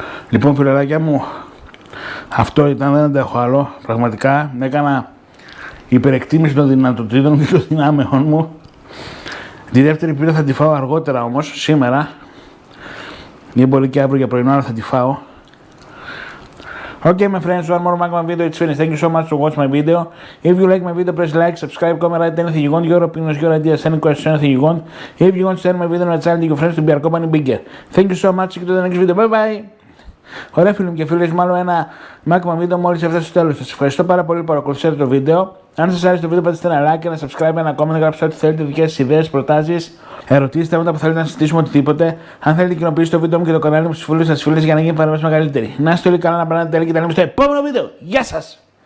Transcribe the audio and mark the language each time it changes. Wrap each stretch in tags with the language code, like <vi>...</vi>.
<el>Λοιπόν, φιλεράκια μου, αυτό ήταν, δεν αντέχω άλλο. Πραγματικά έκανα υπερεκτίμηση των δυνατοτήτων και των δυνάμεων μου. Τη δεύτερη πίτα θα τη φάω αργότερα όμως, σήμερα. Είναι πολύ και αύριο για πρωινό, αλλά θα τη φάω.</el> <en>Okay, my friends, one more Magma video. It's finished. Thank you so much for watching my video. If you like my video, press like, subscribe, comment, write anything you want. Your opinions, your ideas, any questions, anything you want. If you want to share my video on a channel, your friends to be our company bigger. Thank you so much. See you to the next video. Bye bye.</en> <el>Ωραία φίλοι μου και φίλες, μάλλον ένα Magma video μόλις έφτασε στο τέλος. Σας ευχαριστώ πάρα πολύ που παρακολουθήσατε το βίντεο. Αν σας άρεσε το βίντεο, πατήστε ένα like, ένα subscribe, ένα comment, γράψτε ό,τι θέλετε, δικές σας ιδέες, προτάσεις, ερωτήσεις, θέματα που θέλετε να συζητήσουμε, οτιδήποτε. Αν θέλετε, κοινοποιήστε το βίντεο μου και το κανάλι μου στους φίλους σας, φίλες για να γίνει παρέμβαση μεγαλύτερη. Να είστε όλοι καλά, να περνάτε τέλεια και τα λέμε στο επόμενο βίντεο. Γεια σας!</el>